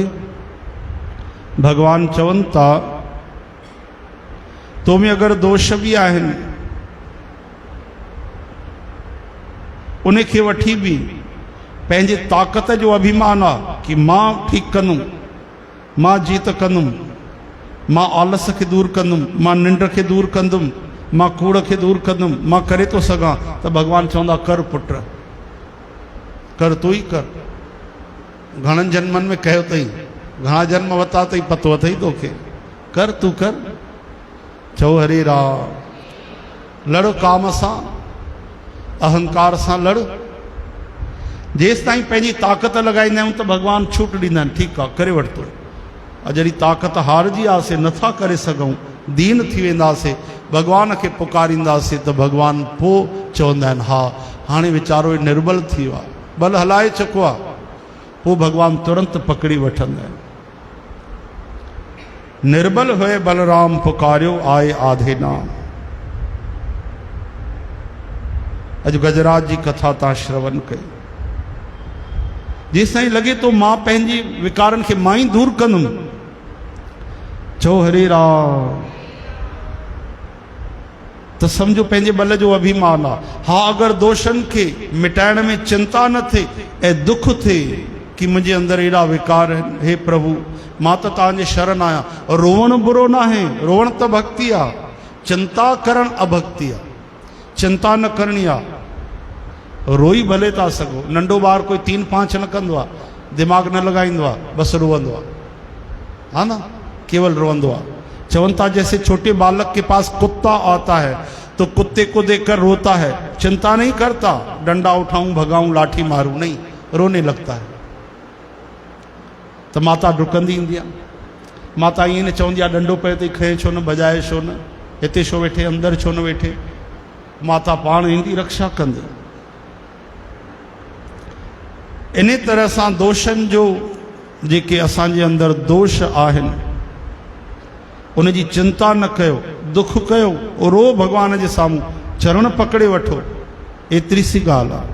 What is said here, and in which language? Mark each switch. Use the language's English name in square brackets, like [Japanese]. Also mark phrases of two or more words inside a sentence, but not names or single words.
[Sindhi] भगवान चवनि था तो में अगरि दोष बि आहिनि उन खे वठी बि पंहिंजे ताक़त जो अभिमान आहे कि मां ठीकु कंदुमि, मां जीत कंदुमि, मां आलस खे दूर कंदुमि, मां निंड खे दूर कंदुमि, मां कूड़ खे दूर कंदुमि, मां करे थो सघां। त भगवान चवंदा कर पुट, कर तू ई कर। घणनि जन्मनि में कयो अथई, घणा जन्म वरिता अथई, पतो अथई तोखे, कर तू कर। चओ हरे राम। लड़ काम सां, अहंकार सां लड़। जेसि ताईं पंहिंजी ताक़त लॻाईंदा आहियूं त भगवान छूट ॾींदा आहिनि, ठीकु आहे करे वरितो। जॾहिं ताक़त हारजी आसे, नथा करे सघूं, दीन थी वेंदासीं, भगवान खे पुकारींदासीं त भगवान पोइ चवंदा आहिनि हा हाणे वीचारो निर्बल थी वियो आहे, बल हलाए चुको आहे। पोइ भगवान तुरंत पकड़ी वठंदा आहिनि। [Hindi] निर्बल हुए बलराम पुकारियो आए आधे नाम। [Sindhi] अॼु गजराज जी कथा तव्हां श्रवण कई। जेसि ताईं लॻे थो मां पंहिंजी विकारनि खे मां ई दूर कंदुमि। चओ हरे राम। त सम्झो पंहिंजे बल जो अभिमान आहे। हा अगरि दोषनि खे मिटाइण में चिंता न थिए ऐं दुख थिए कि मुंहिंजे अंदरि एॾा विकार आहिनि, हे प्रभु मां त तव्हांजे शरण आहियां। रोअण बुरो न आहे, रोअण त भक्ति आहे, चिंता करणु अभक्ति आहे। चिंता न करणी आहे, रोई भले था सघो। नंढो ॿार कोई 3-5 न कंदो आहे, दिमाग़ न लॻाईंदो आहे, बसि रोअंदो आहे, हा न, केवल रोअंदो आहे। चवनि था [Hindi] जैसे छोटे बालक के पास कुत्ता आता है तो कुत्ते को देखकर रोता है, चिंता नहीं करता डंडा उठाऊं भगाऊं लाठी मारूं, नहीं, रोने लगता है। [Sindhi] तो माता डुकंदी ईंदी आहे। माता ईअं न चवंदी आहे डंडो पए अथई खंए छो न, बजाए छो न, हिते छो वेठे, अंदरि छो न वेठे। माता पाण ईंदी रक्षा कंदी। इन तरह सां दोषनि जो जेके असांजे अंदरि दोष आहिनि उन जी चिंता न कयो, दुख कयो, रो भगवान जे साम्हूं, चरण पकड़े वठो, एतिरी सी ॻाल्हि आहे।